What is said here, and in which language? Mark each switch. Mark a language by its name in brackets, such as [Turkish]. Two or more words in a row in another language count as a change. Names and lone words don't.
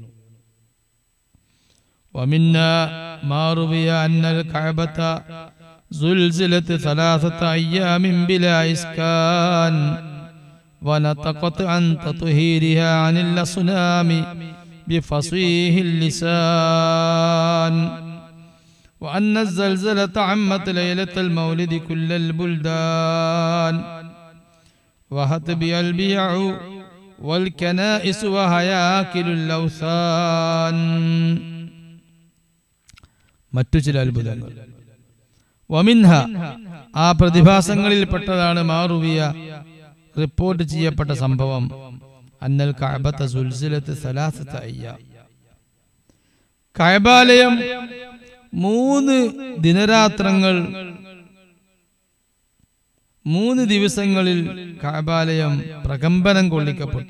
[Arabic] ومما روي أن الكعبة زلزلت 3 أيام بلا إسكان ونطقت عن تطهيرها عن الأصنام بفصيح اللسان وأن الزلزلة عمت ليلة المولد كل البلدان وهت بها البيع والكنائس وهياكل الأوثان. [Malayalam] മറ്റു ചില അത്ഭുതങ്ങൾ. വമിൻഹ, ആ പ്രതിഭാസങ്ങളിൽപ്പെട്ടതാണ് മാറുവിയ, റിപ്പോർട്ട് ചെയ്യപ്പെട്ട സംഭവം, [Arabic] أن الكعبة زلزلت 3 أيام, [Malayalam] കഅബാലയം 3 ദിനരാത്രങ്ങൾ, 3 ദിവസങ്ങളിൽ കഅബാലയം പ്രകമ്പനം കൊള്ളിക്കപ്പെട്ടു.